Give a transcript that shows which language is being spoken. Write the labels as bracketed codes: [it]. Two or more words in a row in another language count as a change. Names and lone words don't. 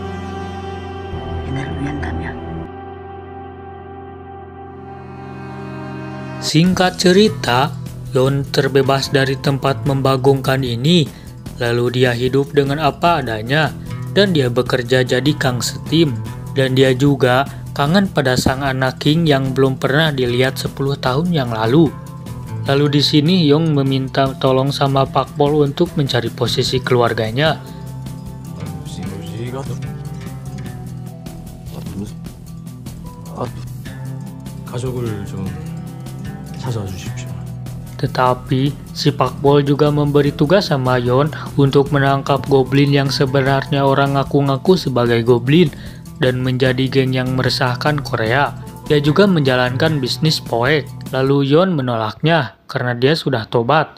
[id] Singkat cerita, Yon terbebas dari tempat membagongkan ini, lalu dia hidup dengan apa adanya, dan dia bekerja jadi kang setim, dan dia juga kangen pada sang anak King yang belum pernah dilihat 10 tahun yang lalu. Lalu di sini Yong meminta tolong sama Pak Pol untuk mencari posisi keluarganya. [ko] 가족을 좀 찾아와 주십시오. [id] Tetapi si Pak Bol juga memberi tugas sama Yon untuk menangkap goblin yang sebenarnya orang ngaku-ngaku sebagai goblin dan menjadi geng yang meresahkan Korea. Dia juga menjalankan bisnis poek. Lalu Yon menolaknya karena dia sudah tobat.